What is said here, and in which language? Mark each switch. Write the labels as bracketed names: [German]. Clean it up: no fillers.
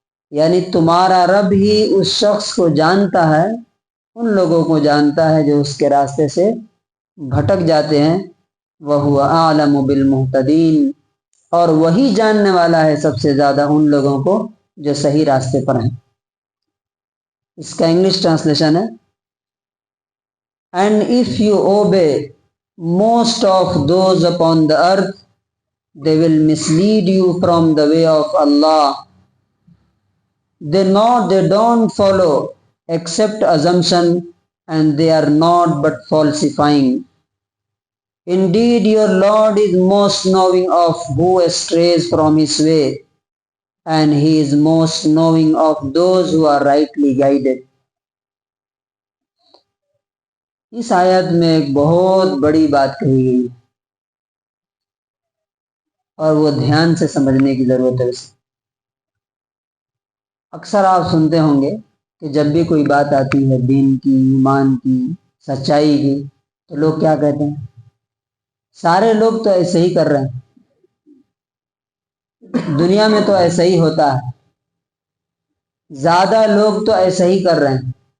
[Urdu] یعنی تمہارا رب ہی اس شخص کو جانتا ہے، ان لوگوں کو جانتا ہے جو اس کے راستے سے بھٹک جاتے ہیں. [Arabic] وَهُوَ أَعْلَمُ بِالْمُهْتَدِينَ، [Urdu] اور وہی جاننے والا ہے سب سے زیادہ ان لوگوں کو جو صحیح راستے پر ہیں. اس کا انگلش ٹرانسلیشن ہے، [English] And if you obey most of those upon the earth, they will mislead you from the way of Allah. They don't follow except assumption, and they are not but falsifying. Indeed, your Lord is most knowing of who strays from his way, and he is most knowing of those who are rightly guided. [Urdu] اس آیت میں ایک بہت بڑی بات کہی گئی ہے اور وہ دھیان سے سمجھنے کی ضرورت ہے. اکثر آپ سنتے ہوں گے کہ جب بھی کوئی بات آتی ہے دین کی، ایمان کی، سچائی کی، تو لوگ کیا کہتے ہیں؟ سارے لوگ تو ایسے ہی کر رہے ہیں، دنیا میں تو ایسا ہی ہوتا ہے، زیادہ لوگ تو ایسا ہی کر رہے ہیں.